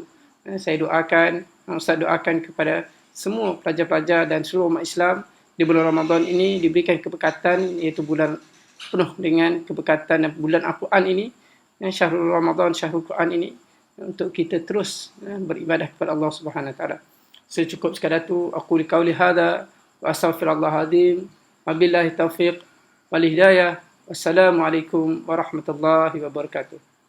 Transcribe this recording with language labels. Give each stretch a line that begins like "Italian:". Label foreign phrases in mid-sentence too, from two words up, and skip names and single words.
Malay: Saya doakan, Ustaz doakan kepada semua pelajar-pelajar dan seluruh umat Islam di bulan Ramadan ini diberikan keberkatan, iaitu bulan penuh dengan keberkatan dan bulan Al-Quran ini,
Arabic: شهر رمضان, شهر القرآن
Malay: ini, untuk kita terus beribadah kepada
Arabic: الله سبحانه وتعالى.
Malay: Saya cukup sekadar tu.
Arabic: أكو لقولي هذا وأستغفر الله العظيم. وبالله التوفيق والهداية. والسلام عليكم ورحمة الله وبركاته.